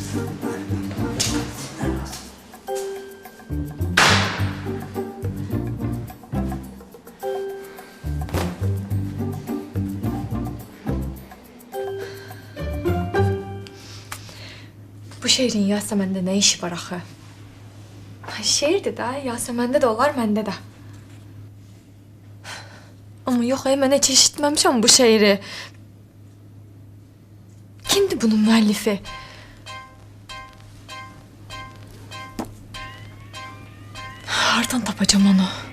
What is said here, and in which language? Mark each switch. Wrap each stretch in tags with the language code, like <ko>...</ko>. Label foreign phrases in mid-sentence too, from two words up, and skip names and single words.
<tr>Sinir lazım. Bu şehrin Yasemen'de ne işi var axı?</tr> <az>Şehirdir də, Yasemen'de de olar, məndə də. Amma yox, mən heç eşitməmişəm bu şeiri. Kimdir bunun müəllifi? Hardan tapacağım onu?</az>